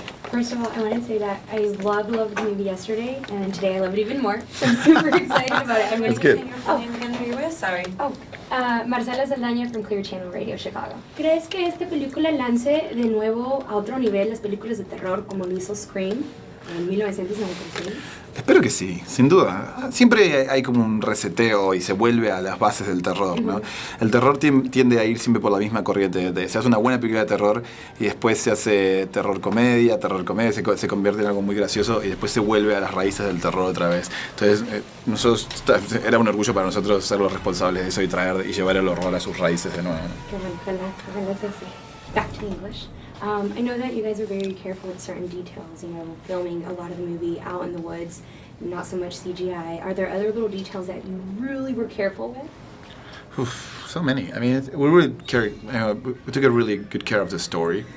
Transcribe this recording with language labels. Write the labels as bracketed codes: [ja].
[en] First of all, I want to say that I loved the movie yesterday, and today I love it even more. So I'm super excited about it. I'm going to good. say your full name again who you're with. Sorry. Marcela Saldaña from Clear Channel Radio Chicago. [es] ¿Crees que esta película lance de nuevo a otro nivel las películas de terror como lo hizo Scream en 1996? Espero que sí, sin duda. Siempre hay como un reseteo y se vuelve a las bases del terror, ¿no? El terror tiende a ir siempre por la misma corriente. Se hace una buena película de terror y después se hace terror comedia, se convierte en algo muy gracioso y después se vuelve a las raíces del terror otra vez. Entonces, era un orgullo para nosotros ser los responsables de eso y traer y llevar el horror a sus raíces de nuevo, ¿no? Ojalá sea así. [en] Back to English. I know that you guys are very careful with certain details, filming a lot of the movie out in the woods, not so much CGI. Are there other little details that you really were careful with? Oof, so many. I mean, we took a really good care of the story.